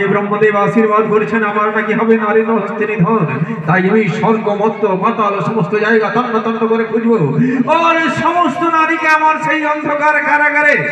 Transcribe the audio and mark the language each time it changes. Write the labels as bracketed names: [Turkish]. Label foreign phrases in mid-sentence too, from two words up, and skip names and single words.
[Bangla] ব্রহ্মদেব আশীর্বাদ করেছেন আমার নাকি হবে নারী হস্তে নিধন তাই আমি স্বর্গ মর্ত্য পাতাল সমস্ত জায়গা তন্ন তন্ন করে খুঁজবো আর সমস্ত নারীকে আমার সেই অন্ধকার কারাগারে